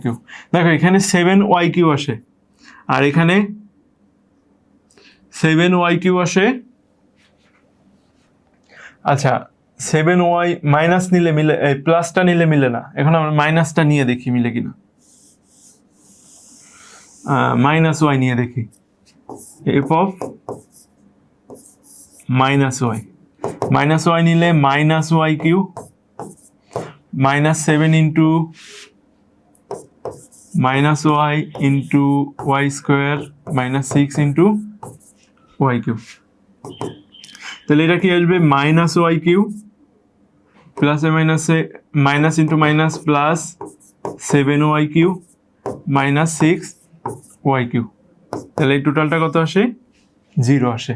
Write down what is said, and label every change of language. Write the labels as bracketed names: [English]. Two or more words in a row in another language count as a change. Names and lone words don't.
[Bangla] দেখো এখানে 7y³ আসে, আর এখানে 7y³ আসে। আচ্ছা, 7y মাইনাস নিলে মিলে, প্লাসটা নিলে মিলে না, এখন আমরা মাইনাসটা নিয়ে দেখি মিলে কিনা। -y নিয়ে দেখি, f(-y) -y নিলে -y³ -7 × -y × y² - 6 × y³। তাহলে এটা কি আসবে? -y³ প্লাসে মাইনাসে [English] minus into minus plus [Bangla] 7y³ - 6y³। তাহলে এই টোটালটা কত আসে? 0 আসে।